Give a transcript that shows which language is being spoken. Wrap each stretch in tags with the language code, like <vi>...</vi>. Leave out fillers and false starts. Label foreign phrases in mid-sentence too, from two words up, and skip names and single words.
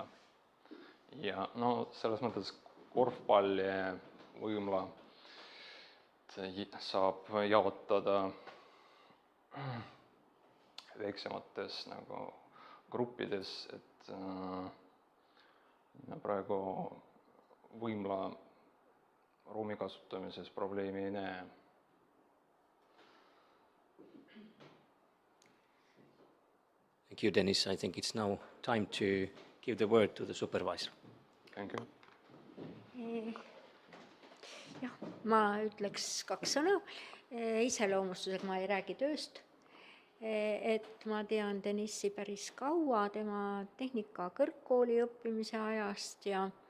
<et>Ja selles mõttes korvpalli võimla saab jaotada väiksemates nagu gruppides, et praegu võimla ruumi kasutamises probleemi ei näe.</et> <en>Thank you, Dennis. I think it's now time to give the word to the supervisor. Thank you.</en> <et>Jah, ma ütleks 2 sõna. Iseloomustusega ma ei räägi tööst. Et ma tean Denissi päris kaua tema tehnika kõrgkooli õppimise ajast ja</et>